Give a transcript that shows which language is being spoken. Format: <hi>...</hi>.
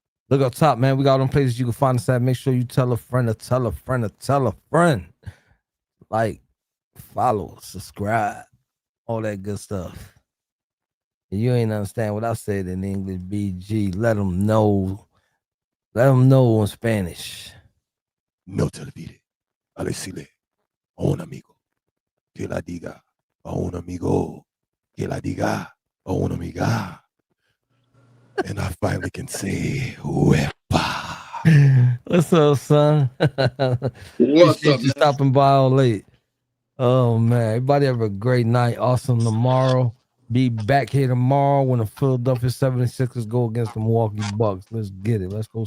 <en>Look up top, man. We got them places you can find us at. Make sure you tell a friend to tell a friend to tell a friend. Like, follow, subscribe, all that good stuff. If you ain't understand what I said in English, BG, let them know. Let them know in Spanish.</en> <es>No te olvide a decirle a un amigo que la diga a un amigo que la diga a una amiga.</es> <en>And I finally can say, Wepa. What's up, son? Appreciate you stopping by all late. Oh, man. Everybody have a great night. Awesome tomorrow. Be back here tomorrow when the Philadelphia 76ers go against the Milwaukee Bucks. Let's get it. Let's go.</en>